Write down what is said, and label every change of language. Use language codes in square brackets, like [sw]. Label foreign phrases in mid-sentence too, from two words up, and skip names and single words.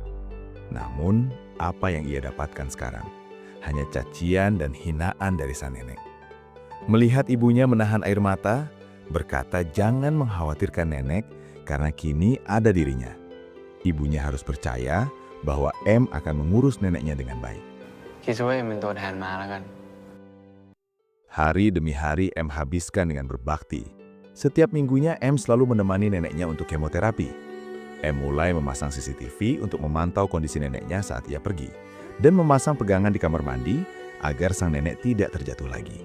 [id] Namun, apa yang ia dapatkan sekarang? Hanya cacian dan hinaan dari sang nenek. Melihat ibunya menahan air mata, berkata jangan mengkhawatirkan nenek karena kini ada dirinya. Ibunya harus percaya bahwa M akan mengurus neneknya dengan baik. [th] คิดซะว่าเอ็มเป็นตัวแทนมาแล้วกัน [id] Hari demi hari M habiskan dengan berbakti. Setiap minggunya M selalu menemani neneknya untuk kemoterapi. M mulai memasang CCTV untuk memantau kondisi neneknya saat ia pergi, dan memasang pegangan di kamar mandi agar sang nenek tidak terjatuh lagi.